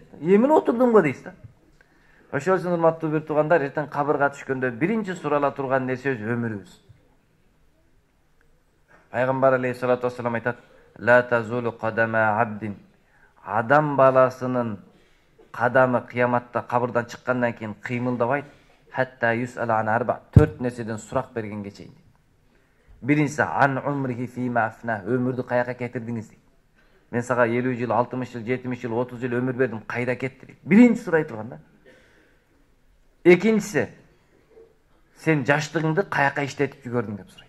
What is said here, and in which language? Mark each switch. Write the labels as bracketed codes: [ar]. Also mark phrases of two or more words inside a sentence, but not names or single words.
[ky] Эмне отурдум го дейсиз да. Ошол үчүн урматтуу бир туугандар, эртең кабырга түшкөндө биринчи сурала турган нерсебиз өмүрүбүз. Пайгамбар [ar] عليه الصلاة والسلام [ky] айтат: [ar] "لا تزول قدما عبد". [ky] Адам баласынын кадамы кыяматта кабырдан чыккандан кийин кыймылдабайт. [ar] حتى يسأل عن أربع. [ky] 4 nerseden сурак бергенге чейин. [ar] Биринчиси عن عمره فيما أفناه. [ky] Өмүрдү каяка кетирдиңиз дейт. Мен сага 50 жыл, 60 жыл, 70 жыл, 30 жыл өмүр бердим, кайда кетти дейт. Биринчи сурай турган да. Экинчиси сен жаштыгыңды каяка иштетип жүргөрдүң деп сурайт.